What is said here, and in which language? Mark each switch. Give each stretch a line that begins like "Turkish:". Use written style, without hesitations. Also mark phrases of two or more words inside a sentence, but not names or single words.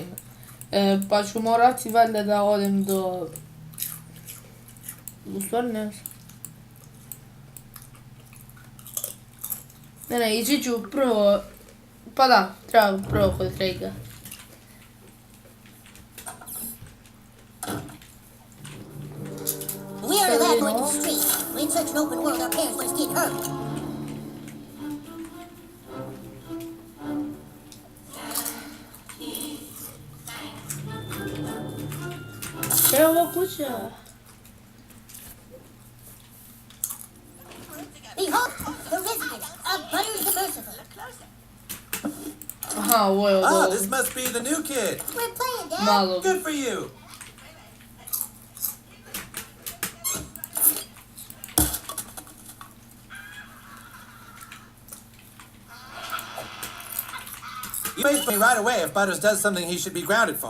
Serbian: Pa ću morati valjda da odem do... U stvari ne znam. Ne, ići ću prvo... Pa da, treba prvo kod Craiga.
English: We are allowed going to the street. We in such an open world, our parents
Serbian: Šta je ova kuća?
English: Behold, the resident of Butters the Merciful.
Serbian: Aha, ovo je od Ah, ovog.
English: this must be the new kid. We're playing, Dad.
Serbian: Malo.
English: Good for you. You face me right away if Butters does something he should be grounded for.